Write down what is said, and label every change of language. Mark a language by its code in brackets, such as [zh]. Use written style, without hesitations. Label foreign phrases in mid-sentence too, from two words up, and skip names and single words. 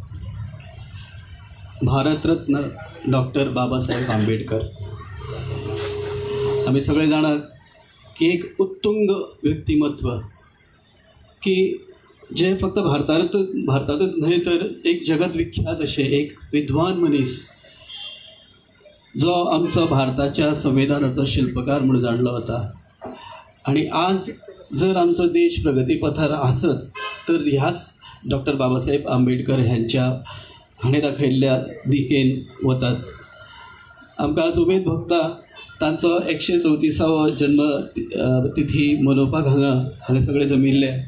[mr] भारतरत्न डॉक्टर बाबासाहेब आंबेडकर आम्ही सगळे जाणार की एक उत्तुंग व्यक्तिमत्व की जे फक्त भारतातच नाही तर एक जगत विख्यात असे एक विद्वान मनीस जो आमचा भारताच्या संविधानाचा शिल्पकार म्हणून जाणला होता. [kok] आणि आज जर आमचो देश प्रगतीपथार आसत तर ह्याच डॉक्टर बाबासाहेब आंबेडकर ह्यांच्या हाणे दाखयल्ल्या दिकेन वतात. आमकां आज उमेद भोगता तांचो 134वो जन्म तिथी मनोवपाक हांगा सगळे जमिल्ले.